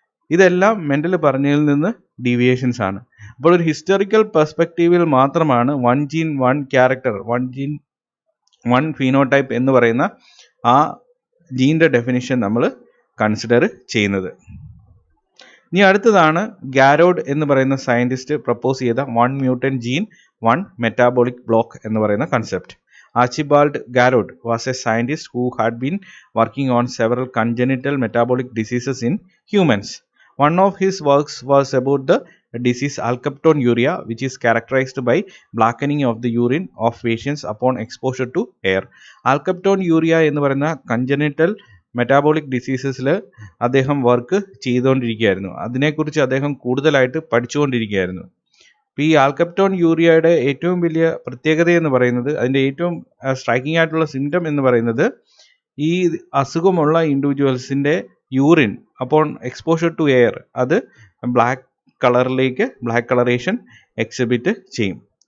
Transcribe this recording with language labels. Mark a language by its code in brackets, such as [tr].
[ml] ഇതെല്ലാം മെൻഡൽ പറഞ്ഞതിൽ നിന്ന് ഡീവിയേഷൻസ് ആണ്. അപ്പോൾ ഒരു ഹിസ്റ്റോറിക്കൽ പെർസ്പെക്റ്റീവിൽ മാത്രമാണ് one gene one character, one gene one phenotype എന്ന് പറയുന്ന ആ ജീൻ്റെ ഡെഫിനിഷൻ നമ്മൾ കൺസിഡർ ചെയ്യുന്നത്. ഇനി അടുത്തതാണ് ഗാരോഡ് എന്ന് പറയുന്ന സയൻറ്റിസ്റ്റ് പ്രപ്പോസ് ചെയ്ത one mutant gene one metabolic block എന്ന് പറയുന്ന concept. [en] Archibald Garrod was a scientist who had been working on several congenital metabolic diseases in humans. One of his works was about the disease alkaptonuria, which is characterized by blackening of the urine of patients upon exposure to air. [ml] Alkaptonuria എന്ന് പറയുന്ന congenital metabolic ഡിസീസസിൽ അദ്ദേഹം work ചെയ്തുകൊണ്ടിരിക്കുകയായിരുന്നു. അതിനെക്കുറിച്ച് അദ്ദേഹം കൂടുതലായിട്ട് പഠിച്ചുകൊണ്ടിരിക്കുകയായിരുന്നു. ഇപ്പോൾ ഈ ആൽക്കപ്റ്റോൺ യൂറിയയുടെ ഏറ്റവും വലിയ പ്രത്യേകത എന്ന് പറയുന്നത്, അതിൻ്റെ ഏറ്റവും സ്ട്രൈക്കിംഗ് ആയിട്ടുള്ള സിംറ്റം എന്ന് പറയുന്നത്, ഈ അസുഖമുള്ള ഇൻഡിവിജ്വൽസിൻ്റെ യൂറിൻ അപ്പോൾ എക്സ്പോഷർ ടു എയർ അത് ബ്ലാക്ക് കളറേഷൻ എക്സിബിറ്റ് ചെയ്യും.